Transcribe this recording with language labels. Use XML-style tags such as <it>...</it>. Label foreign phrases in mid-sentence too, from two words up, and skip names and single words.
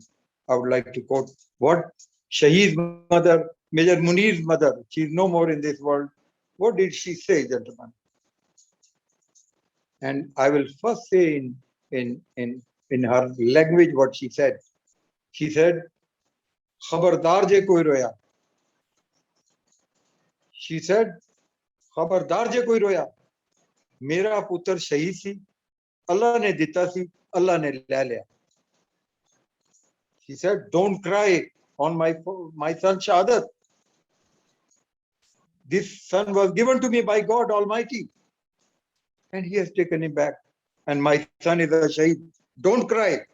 <en>I would like to quote what Shaheed's mother, Major Munir's mother, she is no more in this world. What did she say, gentlemen? And I will first say in in her language what she said. She said,</en> <pa>"خبردار جے کوئی رویا."</pa> <en>She said,</en> <pa>"خبردار جے کوئی رویا." میرا پتر شہید سی، اللہ نے دتا سی، اللہ نے لے لیا.</pa> <en>She said, "Don't cry on my son Shahadat. This son was given to me by God Almighty, and He has taken him back. And my son is a shaheed. Don't cry."</en>